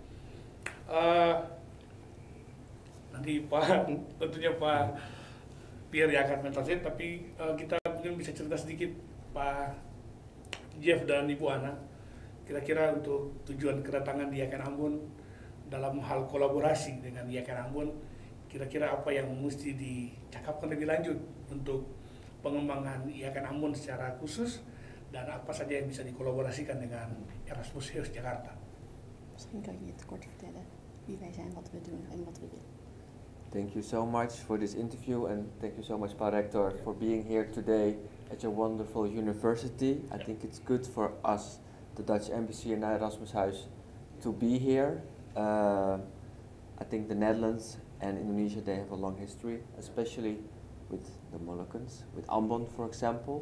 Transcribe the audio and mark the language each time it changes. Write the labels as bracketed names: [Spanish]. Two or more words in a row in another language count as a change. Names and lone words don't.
[Indonesian] Nanti tentunya Pak Pierre yang akan mentranslate, tapi kita mungkin bisa cerita sedikit Pak Jeff dan Ibu Ana, kira-kira untuk tujuan kedatangan di Ikan Ambon dalam hal kolaborasi dengan Ikan Ambon, kira-kira apa yang mesti dicakapkan lebih lanjut untuk pengembangan Ikan Ambon secara khusus, dan apa saja yang bisa dikolaborasikan dengan Erasmus Hayes Jakarta. [Dutch] Misschien kan je het kort vertellen wie wij zijn, wat we doen en wat we willen. [English] Thank you so much for this interview, and thank you so much, Pa Rector, for being here today at your wonderful university. I think it's good for us, the Dutch Embassy and Erasmus Huis, to be here. I think the Netherlands and Indonesia, they have a long history, especially with the Moluccans, with Ambon, for example.